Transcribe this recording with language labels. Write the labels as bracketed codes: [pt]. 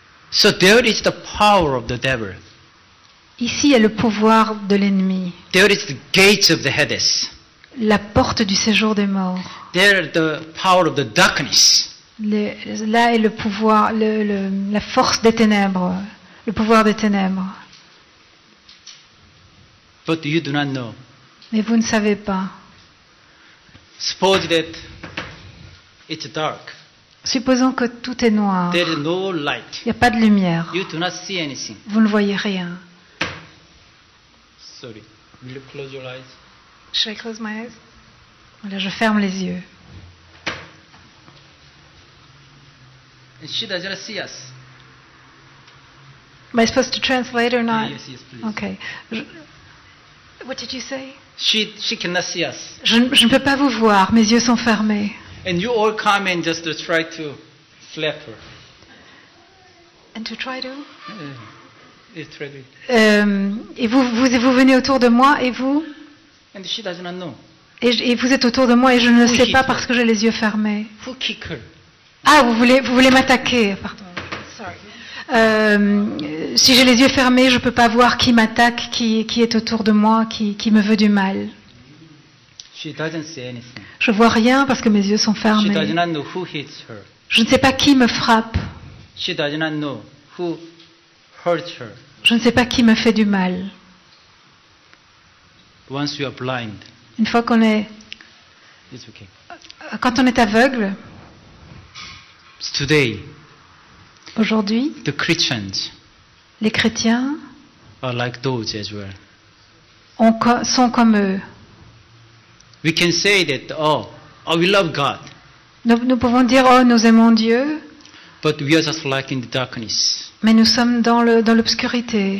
[en] So there is the power of the devil. [fr] Ici est le pouvoir de l'ennemi, [en] There is the gates of the Hades. [fr] la porte du séjour des morts. [en] There is the power of the darkness. [fr] Là est le pouvoir, la force des ténèbres, le pouvoir des ténèbres. [en] But you do not know. [fr] Mais vous ne savez pas. [en] Suppose that it's dark. [fr] Supposons que tout est noir. [en] There is no light. [fr] Il n'y a pas de lumière. [en] You do not see anything. [fr] Vous ne voyez rien. [en] Sorry. Will you close your eyes? Should I close my eyes? [fr] Voilà, je ferme les yeux. [en] And she does not see us. Am I supposed to translate or not? Yes, yes, please. Okay. What did you say? She cannot see us. [fr] Je ne peux pas vous voir, mes yeux sont fermés. [en] And you all come and just try to slap her. And to try to? It's ready. [fr] Et vous venez autour de moi et vous? [en] And she does not know. [fr] Et vous êtes autour de moi et je ne [en] Who [fr] sais [en] hit [fr] pas [en] her? [fr] parce que j'ai les yeux fermés. [en] Who kick her? [fr] Ah, vous voulez m'attaquer, pardon. Si j'ai les yeux fermés, je ne peux pas voir qui m'attaque, qui est autour de moi, qui me veut du mal. [en] She doesn't see anything. [fr] Je vois rien parce que mes yeux sont [en] She does [fr] fermés. [en] not know who hits her. [fr] Je ne sais pas qui me frappe. [en] She does not know who hurts her. [fr] Je ne sais pas qui me fait du mal. [en] Once you are blind, [fr] Une fois qu'on est, [en] it's okay. [fr] quand on est aveugle, [en] Today, [fr] aujourd'hui, [en] the Christians [fr] les chrétiens [en] are like those as well. [fr] sont comme eux. [en] We can say that, oh, we love God, [fr] Nous pouvons dire, oh, nous aimons Dieu, [en] but we are just like in the darkness, [fr] mais nous sommes dans l'obscurité.